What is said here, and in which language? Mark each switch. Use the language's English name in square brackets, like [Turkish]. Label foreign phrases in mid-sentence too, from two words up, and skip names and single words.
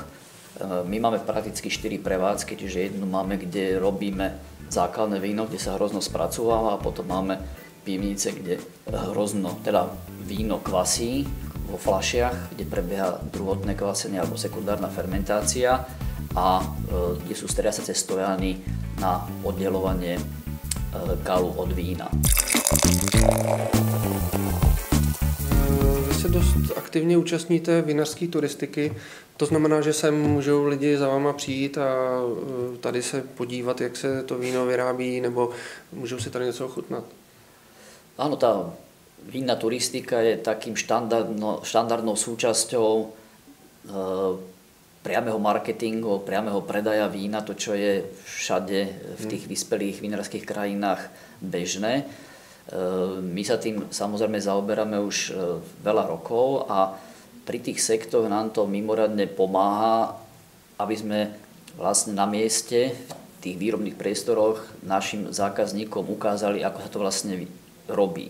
[Slovak] My máme prakticky 4 prevádzky, čiže jednu máme, kde robíme základné víno, kde sa hrozno spracováva a potom máme pivnice, kde teda víno kvasí vo fľašiach, kde prebieha druhotné kvasenie alebo sekundárna fermentácia a kde sú striasace stojany na oddelovanie kalu od vína. [Czech] Vy se dost aktivně účastníte vinařské turistiky, to znamená, že sem můžou lidi za váma přijít a tady se podívat, jak se to víno vyrábí, nebo můžou si tady něco ochutnat? [Slovak] Áno, tá vínna turistika je takým štandardnou súčasťou priameho marketingu, priameho predaja vína, to čo je všade v tých vyspelých vinárskych krajinách bežné. My sa tým samozrejme zaoberáme už veľa rokov a pri tých sektoch nám to mimoriadne pomáha, aby sme vlastne na mieste v tých výrobných priestoroch našim zákazníkom ukázali, ako sa to vlastne robí.